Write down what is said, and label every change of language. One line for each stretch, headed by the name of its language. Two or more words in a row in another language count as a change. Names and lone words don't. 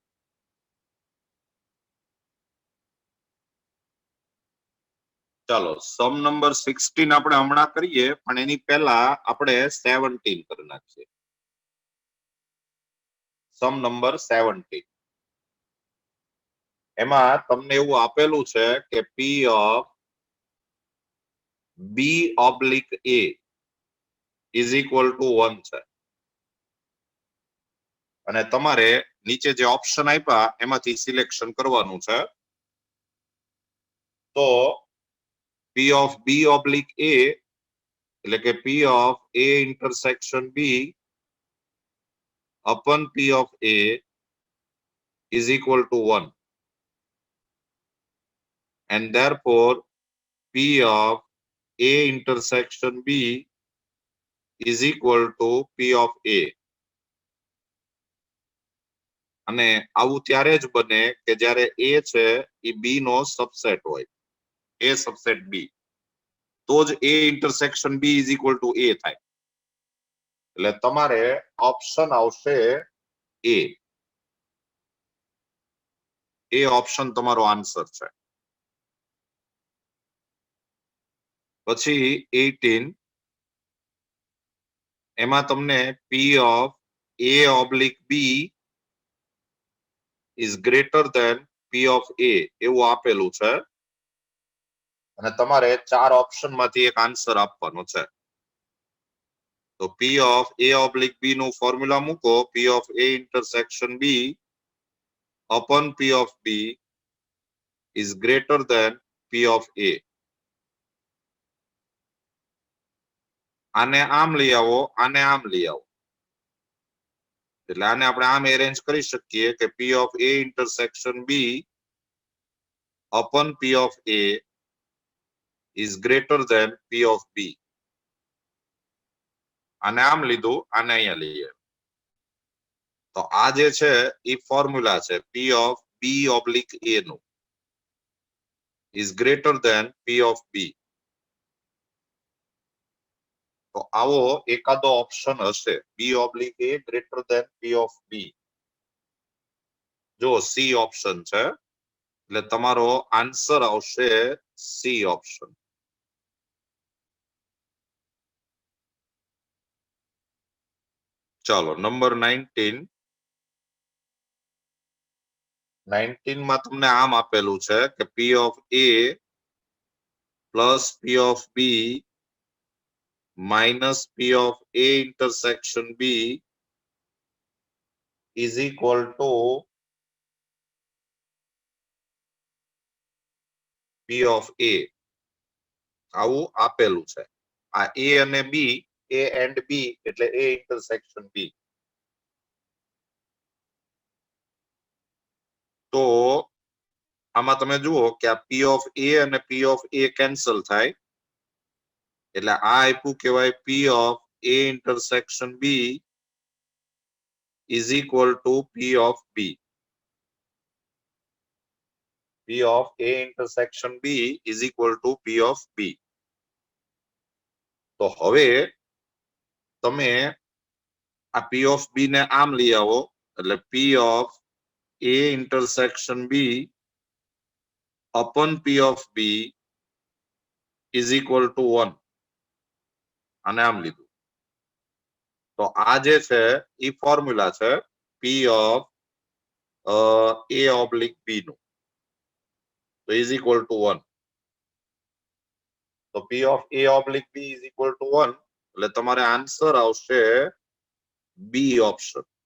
Gujarati: ચાલો,
English: sum number
Gujarati: 16 આપણે હમણાં કરીએ, પણ એની પહેલા આપણે 17 કરી નાખીએ.
English: sum number 17.
Gujarati: એમાં તમને એવું આપેલું છે કે
English: P of B oblique A is equal to 1 છે.
Gujarati: અને તમારે નીચે જે ઓપ્શન આપ્યા એમાંથી સિલેક્શન કરવાનું છે.
English: તો P of B oblique A
Gujarati: એટલે કે
English: P of A intersection B upon P of A is equal to 1. And therefore, P of A intersection B is equal to P of A.
Gujarati: અને આવું ત્યારે જ બને કે જ્યારે A છે એ B નો સબસેટ હોય.
English: A subset B.
Gujarati: તો જ
English: A intersection B is equal to A થાય.
Gujarati: એટલે તમારે ઓપ્શન આવશે A. એ ઓપ્શન તમારો આન્સર છે. પછી 18 એમાં તમને
English: P of A oblique B is greater than P of A
Gujarati: એવું આપેલું છે અને તમારે 4 ઓપ્શન માંથી એક આન્સર આપવાનો છે. તો
English: P of A oblique B
Gujarati: નું ફોર્મ્યુલા મૂકો.
English: P of A intersection B upon P of B is greater than P of A.
Gujarati: આને આમ લઈ આવો, આને આમ લઈ આવો. એટલે આને આપણે આમ એરેન્જ કરી શકીએ કે
English: P of A intersection B upon P of A is greater than P of B.
Gujarati: આને આમ લીધું, આને અહીંયા લઈએ. તો આ જે છે એ ફોર્મ્યુલા છે
English: P of B oblique A નું is greater than P of B.
Gujarati: તો આવો એકાદો ઓપ્શન હશે
English: B oblique A greater than P of B.
Gujarati: જો C ઓપ્શન છે એટલે તમારો આન્સર આવશે C ઓપ્શન. ચાલો નંબર 19.
English: 19
Gujarati: માં તમને આમ આપેલું છે કે
English: P of A plus P of B minus P of A intersection B is equal to P of A.
Gujarati: આવું આપેલું છે. આ A અને B, A and B એટલે
English: A intersection B.
Gujarati: તો આમાં તમે જુઓ કે આ
English: P of A અને P of A
Gujarati: કેન્સલ થાય એટલે આ આપ્યું કહેવાય
English: P of A intersection B is equal to P of B. P of A intersection B is equal to P of B.
Gujarati: તો હવે તમે આ
English: P of B
Gujarati: ને આમ લઈ આવો એટલે
English: P of A intersection B upon P of B is equal to 1.
Gujarati: અને આમ લીધું. તો આ જે છે એ ફોર્મ્યુલા છે
English: P of A oblique B
Gujarati: નું.
English: તો is equal to 1. તો P of A oblique B is equal to 1
Gujarati: એટલે તમારે આન્સર આવશે
English: B ઓપ્શન.